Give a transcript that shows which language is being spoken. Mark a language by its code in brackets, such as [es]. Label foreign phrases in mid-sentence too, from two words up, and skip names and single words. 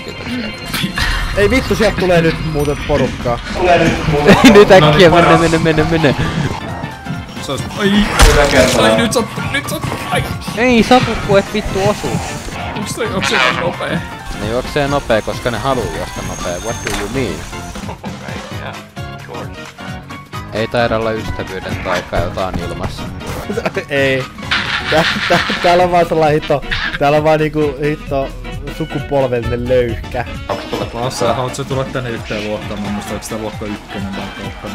[fi] Ei vittu, sieltä tulee nyt muuten porukkaa. Nyt äkkiä, mene. Se ois... Ai, nyt sattu. Ai. Ei satu, kun et vittu osuu. Onks toi juoksee nopee? Ne juoksee nopee, koska ne haluu juosta nopee. [en] What do you mean? [fi] Ei taida olla ystävyyden taikaa, jota on ilmassa. Ei. Täällä on vaan sellainen täällä on vaan niinku sukupolvellinen löyhkä. Lassa, haluat sä tulla tänne yhteen luokkaan? Mä muistan, että sitä luokka 1 vai